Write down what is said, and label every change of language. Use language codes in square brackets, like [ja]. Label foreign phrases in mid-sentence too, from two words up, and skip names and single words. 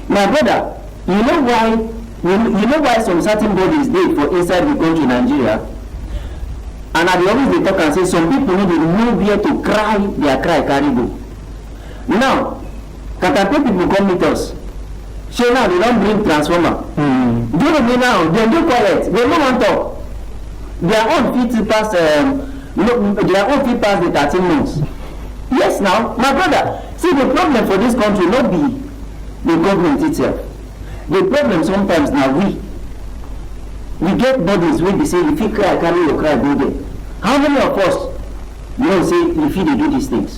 [pcm] My brother, you know why some certain bodies dey for inside the country Nigeria, and I dey always dey talk and say some people no dey know where to cry their cry carry go. Now Katampe people come meet us So now they don't bring transformer. Do you mean now? They do quiet. They don't want talk. Their own fit pass. Their own fit pass the 13 months. Yes, now, my brother. See, the problem for this country not be the government itself. The problem sometimes now we get bodies where they say if you cry, carry your cry, go there. How many of us you know say if you do these things?